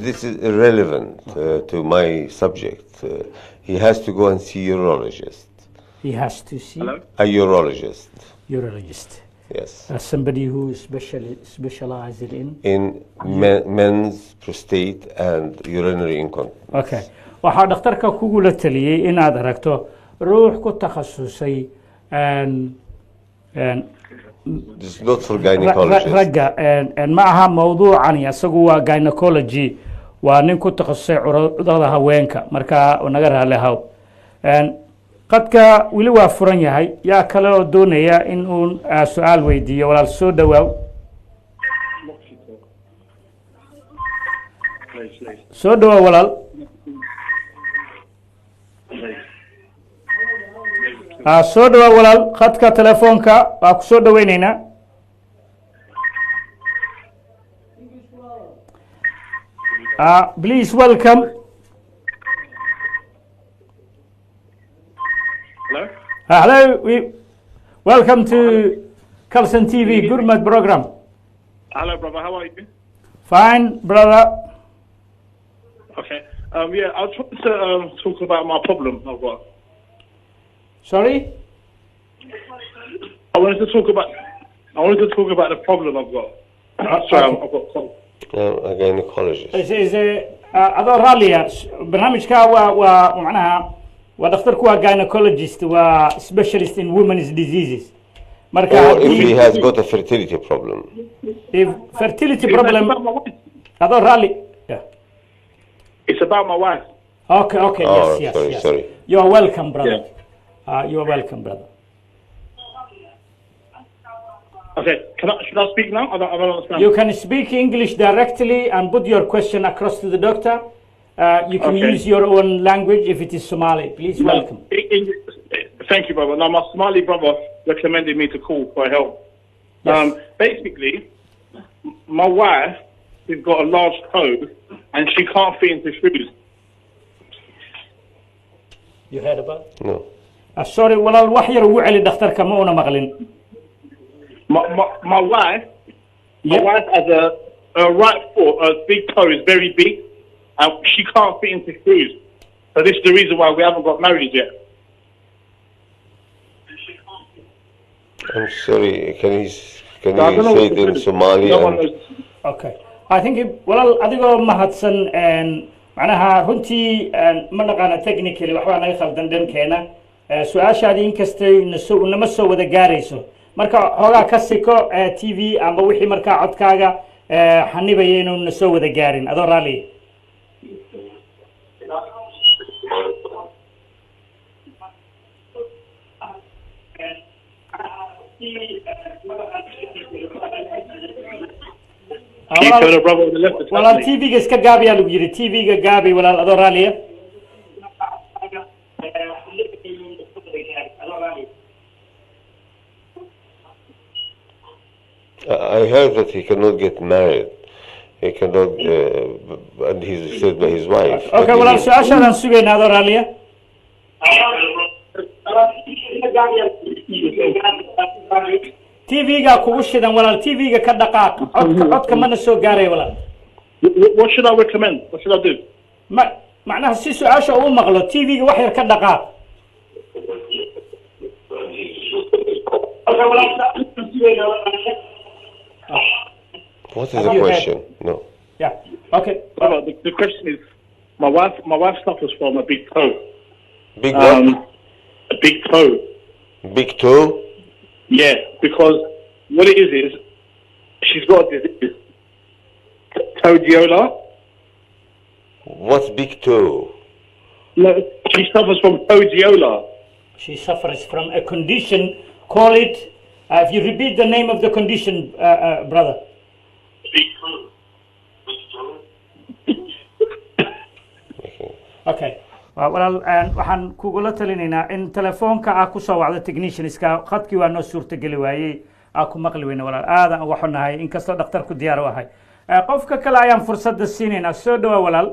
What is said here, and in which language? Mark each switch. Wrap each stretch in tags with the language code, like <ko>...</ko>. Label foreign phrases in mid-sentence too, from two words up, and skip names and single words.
<en>This is irrelevant to my subject. He has to go and see a urologist. He has to see a urologist. Urologist. Yes. Somebody who is specialized in men's prostate and urinary incontinence. Okay.</en> <so>waxaa dhakhtarka kugula taliyay inaad aragto ruux ku takhasusay</so> <en>This is not for gynecologists.</en> <so>ragga ma aha mawduucani asagu waa gynecology waa nin ku takhasusay cudurrada haweenka marka naga raalehaw qadka wili waa furan yahay yaa kale oo doonaya in uu su'aal weydiiyo walaal soo dhawaaw soo dhawaaw walaal soo dhawaa walaal khadka telefoonka waa ku soo dhaweynaynaa</so> <en>please welcome hello welcome to Kalsan TV Gourmet program. Hello brother, how are you? Fine brother. Okay, yeah, I was trying to talk about my problem I've got. Sorry? I wanted to talk about the problem I've got. Sorry, I've got cold. A gynecologist.</en> <so>adoo raaliya barnaamijka waa macnaha waa dhakhtarku waa gynecologist waa</so> <en>specialist in women's diseases</en> <so>marka</so> <en>or if he has got a fertility problem. If fertility problem</en> <so>adoo raali</so> <en>yeah. It's about my wife. Okay, Oh, yes. sorry. You are welcome, brother. Yeah. You are welcome, brother. Okay, should I speak now? I don't understand. You can speak English directly and put your question across to the doctor, You can Okay. use your own language if it is Somali. Please welcome. Thank you, brother. Now, my Somali brother recommended me to call for help. Yes. Basically, my wife has got a large toe and she can't fit into shoes. You heard about? No. Sorry,</en> <so>walaal wax yar ugu celi dhakhtarka ma una maqlin.</so> <en>My wife, my wife has a right foot, a big toe is very big, and she can't fit into shoes. So this is the reason why we haven't got married yet. I'm sorry. Can you I don't know say what it to in do. Somali? No one And knows. Okay. I think</en> <so>walaal adigoo mahadsan macnaha runtii ma naqaana technically waxbaa naga khaldan dhankeena su-aashaadii inkastay nama soo wada gaarayso marka hoogaa ka siko TV amba wixii markaa codkaaga xanibaya inuu na soo wada gaarin adoo raali</so> <en>Can you tell the brother on the left is</en> <so>walaal</so> <en>happening?</en> <so>TV-ga iska gaabi aa lagu yidhi TV-ga gaabi walaal adoo raaliya</so> <en>I heard that he cannot get married. He cannot, and he's said by his wife. What okay do you</en> <so>walaal</so> <en>mean?</en> <so>su-aashaadaan sugaynaa adoo raaliya TV-ga kugu shidan walaal TV-ga ka dhaqaaq codka mana soo gaaray walaal</so> <en>What should I recommend? What should I do?</en> <so>macnaha si su-aasha uu maqlo TV-ga wax yar ka dhaqaaq</so> <en>What is the question? No. yeah okay Brother, the question is, my wife suffers from a big toe. Big what? A big toe. Big toe? Yeah, because what it is she's got a disease, toadiola. What's big toe? No, she suffers from toadiola. she suffers from a condition call it if you repeat the name of the condition brother okay</en> <so>walaal waxaan kugula talinaynaa in telefoonka aa ku soo wacdo technicianska khadkii waa noo suurtageli waayey aa ku maqli weyne walaal aadan uga xunahay inkastoo dhakhtarku diyaar u ahay qofka kale ayaan fursadda siinaynaa soo dhawaa walaal</so>